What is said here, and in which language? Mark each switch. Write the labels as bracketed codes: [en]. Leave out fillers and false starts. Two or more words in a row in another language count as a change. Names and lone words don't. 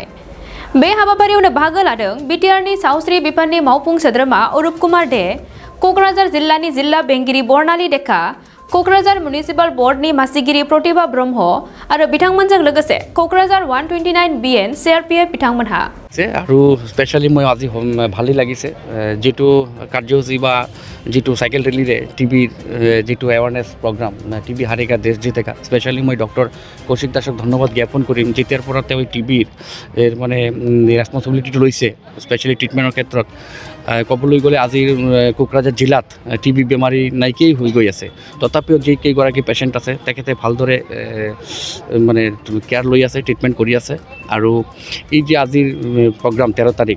[brx] बे हाबाफारियावनो बाहागो लादों BTR नि सावस्रि बिफाननि मावफुं सोद्रोमा अरूप कुमार दे, क'क्राझार जिल्लानि जिल्ला बेंगिरि बर्नाली डेका, क'क्राझार म्युनिसिपाल बोर्डनि मासिगिरि प्रतिभा ब्रह्म आरो बिथांमोनजों लोगोसे क'क्राझार 129 BN CRPF बिथांमोनहा। [as] আৰু স্পেশালি মই আজি ভালেই লাগিছে যেটো কাৰ্যসূচী বা যেটো সাইকেল ৰেলীৰে টিভিৰ যেটো [en] awareness program [as] টিভি [hi] हारेगा देश जीतेगा [as] স্পেশালি মই ডক্টৰ কৌশিক দাসক ধন্যবাদ জ্ঞাপন কৰিম যেতিয়াৰ পৰা তেওঁ টিভিৰ মানে ৰেছপন্সিবিলিটিটো লৈছে স্পেশালি ট্ৰিটমেণ্টৰ ক্ষেত্ৰত ক'বলৈ গ'লে আজিৰ কোকৰাঝাৰ জিলাত টিভি বেমাৰী নাইকিয়াই হৈ গৈ আছে তথাপিও যি কেইগৰাকী পেচেণ্ট আছে তেখেতে ভালদৰে মানে কেয়াৰ লৈ আছে ট্ৰিটমেণ্ট কৰি আছে আৰু এই যে আজিৰ প্ৰগ্ৰাম 13 তাৰিখ